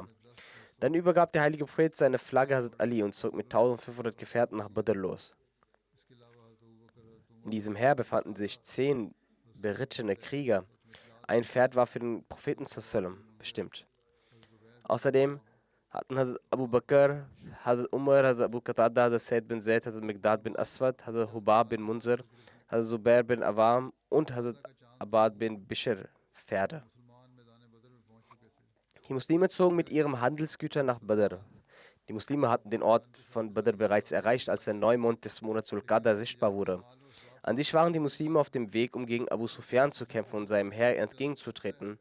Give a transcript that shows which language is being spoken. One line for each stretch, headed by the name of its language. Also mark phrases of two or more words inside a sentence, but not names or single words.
German: Dann übergab der heilige Prophet seine Flagge Hazrat Ali und zog mit 1500 Gefährten nach Badr los. In diesem Heer befanden sich 10 berittene Krieger. Ein Pferd war für den Propheten sallam bestimmt. Außerdem hatten Hazrat Abu Bakr, Hazrat Umar, Hazrat Abu Qatada, Hazrat Said bin Zaid, Hazrat Miqdad bin Aswad, Hazrat Hubab bin Munzir, Hazrat Zubair bin Awam und Hazrat Abad bin Bishr Pferde. Die Muslime zogen mit ihren Handelsgütern nach Badr. Die Muslime hatten den Ort von Badr bereits erreicht, als der Neumond des Monats Ul-Qadr sichtbar wurde. An sich waren die Muslime auf dem Weg, um gegen Abu Sufyan zu kämpfen und seinem Heer entgegenzutreten.